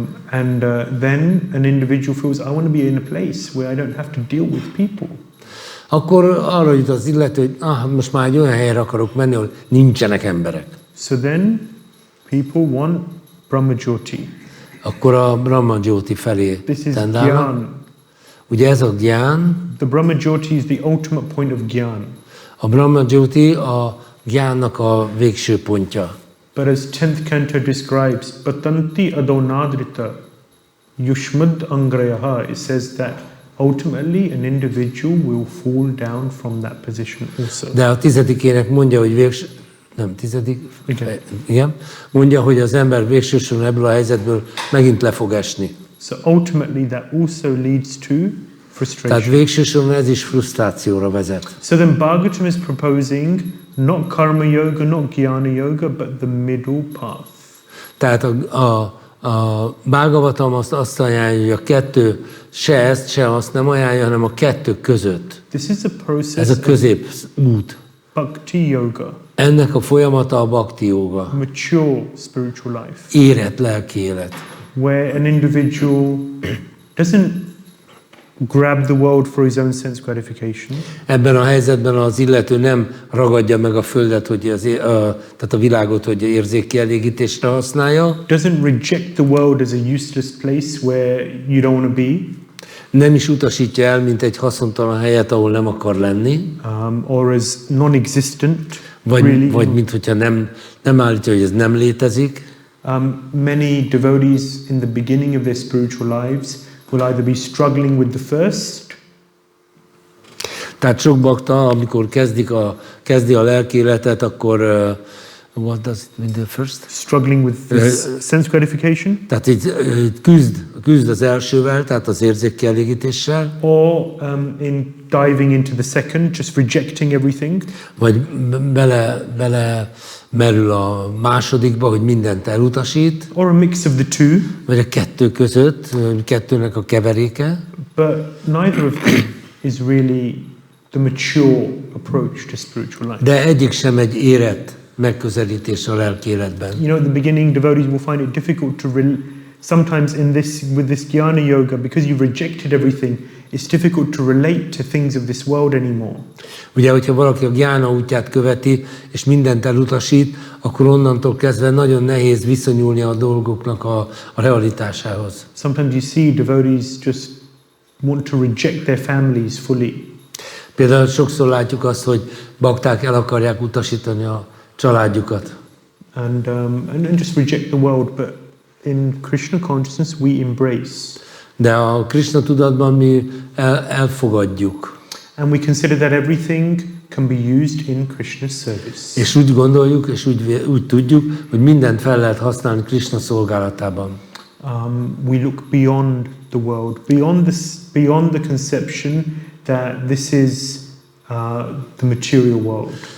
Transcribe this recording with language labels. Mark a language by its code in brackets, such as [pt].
[en] And then an individual feels, I want to be in a place where I don't have to deal with people. [hu] Akkor arra jut az illető, hogy most már egy olyan helyre akarok menni, ahol nincsenek emberek. [en] So then people want Brahma-jyoti. [hu] Akkor a Brahma-jyoti felé [en] This is [hu] tendálnak. [en] Gyan. [hu] Ugye ez a gyán, [en] The Brahma-jyoti is the ultimate point of Gyan. [hu] a Brahma-jyoti a gyánnak a végső pontja. [en] But as 10th canto describes, [sa] Patanti adonadrita yushmad angrayaha, [en] it says that ultimately an individual will fall down from that position also. [hu] De a 10-ének mondja, hogy nem 10. Igen. Mondja, hogy az ember végső soron ebből a helyzetből megint le fog esni. [en] So ultimately that also leads to [hu] Tehát [en] frustration. [hu] végső soron ez is frusztrációra vezet. [en] So then Bhagavatam is proposing not karma yoga, not jnana yoga, but the middle path. [hu] Tehát a Bhāgavatam azt ajánlja, hogy a kettő se ezt, se azt nem ajánlja, hanem a kettő között. [en] This is a process [hu] Ez a [en] of [hu] középút. [en] bhakti yoga, [hu] Ennek a folyamata a bhakti yoga. [en] mature spiritual life, [hu] Érett lelki élet. [en] where an individual doesn't grab the world for his own sense gratification, [hu] Ebben a helyzetben az illető nem ragadja meg a földet, hogy tehát a világot, hogy érzékkielégítésre használja. [en] doesn't reject the world as a useless place where you don't want to be, [hu] Nem is utasítja el, mint egy haszontalan helyet, ahol nem akar lenni. [en] or as non-existent. [hu] Vagy mint hogyha nem állítja, hogy ez nem létezik. [en] Many devotees in the beginning of their spiritual lives will either be struggling with the first, [hu] Tehát sok bakta, amikor kezdi a lelki életet, akkor [en] what does it mean the first? Struggling with this sense gratification. [hu] Tehát így küzd az elsővel, tehát az érzékkielégítéssel. [en] Or in diving into the second, just rejecting everything. [hu] Vagy bele merül a másodikba, hogy mindent elutasít. [en] Or a mix of the two. [hu] Vagy a kettő között, kettőnek a keveréke. [en] But neither of them is really the mature approach to spiritual life. [hu] De egyik sem egy érett megközelítés a lelki életben. [en] You know, at the beginning, devotees will find it difficult to sometimes with this jnana yoga, because you've rejected everything, it's difficult to relate to things of this world anymore. [hu] Ugye, hogyha valaki a gyána útját követi, és mindent elutasít, akkor onnantól kezdve nagyon nehéz viszonyulni a dolgoknak a realitásához. [en] Sometimes you see devotees just want to reject their families fully. [hu] Például sokszor látjuk azt, hogy bakták el akarják utasítani a családjukat. [en] And just reject the world, but in Krishna consciousness we embrace. [hu] De a Krishna tudatban mi elfogadjuk. [en] And we consider that everything can be used in Krishna's service. [hu] És úgy gondoljuk, és úgy tudjuk, hogy mindent fel lehet használni Krishna szolgálatában. [en] We look beyond the world, beyond the conception that this is the material world.